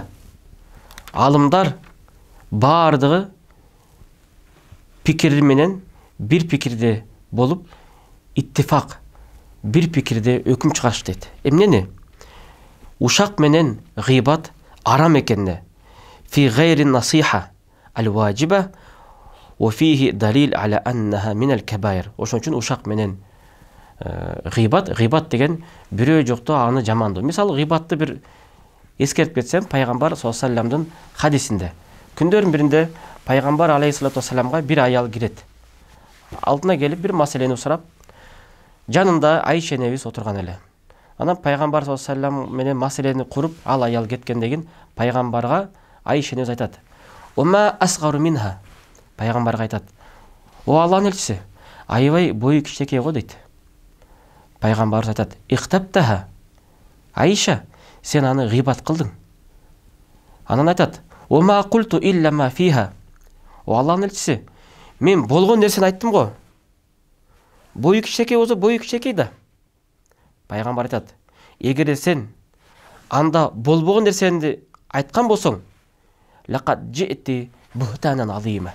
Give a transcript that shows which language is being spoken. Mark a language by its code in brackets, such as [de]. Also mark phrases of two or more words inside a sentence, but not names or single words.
[ky] Алымдар бардыгы пикири менен бир пикирде болуп, иттифак, бир пикирде өкүм чыгарыш дейт. Эмнени? Ушак менен гыйбат арам экенине, [ar] في غير النصيحة الواجبة وفيه دليل على أنها من الكبائر. [ky] Ошон үчүн ушак менен гыйбат деген бирөө жокто аны жамандоо. Мисалы, гыйбатты бир эскертип кетсем, Пайгамбар [ar] صلى الله عليه وسلم [ky] хадисинде күндөрдүн биринде Пайгамбар [ar] عليه الصلاة والسلام [ky] бир аял кирет. Алдына келип бир маселени сурап, жанында Айша энебиз отурган эле. Анан Пайгамбар [ar] صلى الله عليه وسلم [ky] менен маселени куруп, ал аял кеткенден кийин Пайгамбарга Айша энебиз айтат: [ar] "أما أصغر منها". [ky] Пайгамбарга айтат: "О Аллахтын элчиси, аябай бою кичинекей го" дейт. Пайгамбар айтат: "Ихтаптаха". Айша, сен аны гыйбат кылдың. Анан айтат: [ar] "أما قلت إلا ما فيها". [ky] О Аллахтын элчиси, мен болгон нерсени айттым го. Бою кичинекей болсо бою кичинекей да. Пайгамбар айтат: "Эгерде сен анда болбогон нерсени айткан болсоң, [ar] لقد جئت بهتانا عظيما".